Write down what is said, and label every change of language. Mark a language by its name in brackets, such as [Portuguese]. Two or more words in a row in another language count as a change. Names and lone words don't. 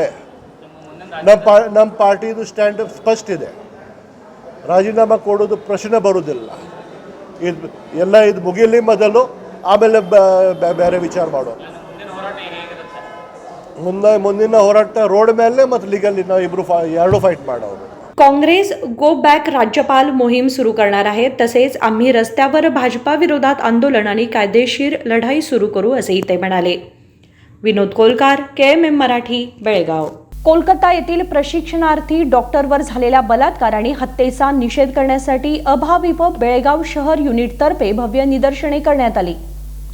[Kannada] ನಮ್ಮ ಪಾರ್ಟಿದು ಸ್ಟ್ಯಾಂಡ್ ಸ್ಪಷ್ಟ ಇದೆ. ರಾಜೀನಾಮೆ ಕೊಡೋದು ಪ್ರಶ್ನೆ ಬರೋದಿಲ್ಲ. ಇದು ಮುಗಿಲಿ ಮೊದಲು, ಆಮೇಲೆ ಬೇರೆ ವಿಚಾರ ಮಾಡೋದು. ಮುಂದಿನ ಹೋರಾಟ ರೋಡ್ ಮೇಲೆ ಮತ್ತು ಲೀಗಲಿ ನಾವು ಎರಡು ಫೈಟ್ ಮಾಡೋದು. [Marathi] काँग्रेस [English] go back [Marathi] राज्यपाल मोहीम सुरू करणार आहे. तसेच आम्ही रस्त्यावर भाजपा विरोधात आंदोलन आणि कायदेशीर लढाई सुरू करू असेही ते म्हणाले. विनोद कोलकार, KMM मराठी, बेळगाव. कोलकाता येथील प्रशिक्षणार्थी डॉक्टरवर झालेल्या बलात्कार आणि हत्येचा निषेध करण्यासाठी अभाविप बेळगाव शहर युनिटतर्फे भव्य निदर्शने करण्यात आली.